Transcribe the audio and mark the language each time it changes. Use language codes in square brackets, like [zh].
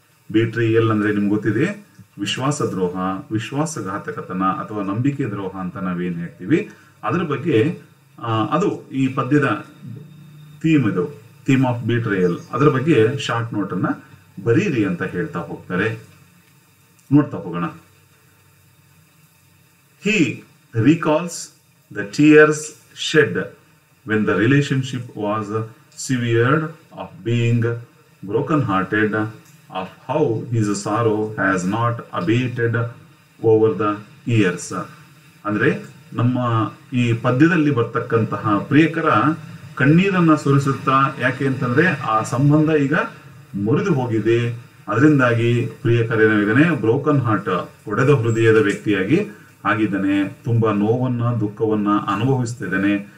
[kn] Betrayal ಅಂದ್ರೆ ನಿಮ್ಗೆ ಗೊತ್ತಿದೆ, ವಿಶ್ವಾಸದ್ರೋಹ, ವಿಶ್ವಾಸಘಾತಕತನ ಅಥವಾ ನಂಬಿಕೆ ದ್ರೋಹ ಅಂತ ನಾವೇನ್ ಹೇಳ್ತೀವಿ. ಅದರ ಬಗ್ಗೆ ಅದು ಈ ಪದ್ಯದ ಥೀಮ್, ಇದು [en] Theme of betrayal. [kn] ಅದರ ಬಗ್ಗೆ ಶಾರ್ಟ್ ನೋಟ್ ಅನ್ನ ಬರೀರಿ ಅಂತ ಹೇಳ್ತಾ ಹೋಗ್ತಾರೆ. ನೋಡ್ತಾ ಹೋಗೋಣ. [en] He recalls the tears shed when the relationship was severed, of being broken-hearted, of how his sorrow has not abated over the years. [kn] ಅಂದ್ರೆ ನಮ್ಮ ಈ ಪದ್ಯದಲ್ಲಿ ಬರ್ತಕ್ಕಂತಹ ಪ್ರಿಯಕರ ಕಣ್ಣೀರನ್ನ ಸುರಿಸುತ್ತಾ, ಯಾಕೆ ಅಂತಂದ್ರೆ ಆ ಸಂಬಂಧ ಈಗ ಮುರಿದು ಹೋಗಿದೆ. ಅದರಿಂದಾಗಿ ಪ್ರಿಯಕರೇನಾಗಿದ್ದಾನೆ, ಬ್ರೋಕನ್ ಹಾರ್ಟ್, ಒಡೆದ ಹೃದಯದ ವ್ಯಕ್ತಿಯಾಗಿ ಆಗಿದ್ದಾನೆ, ತುಂಬಾ ನೋವನ್ನ ದುಃಖವನ್ನ ಅನುಭವಿಸ್ತಿದ್ದಾನೆ.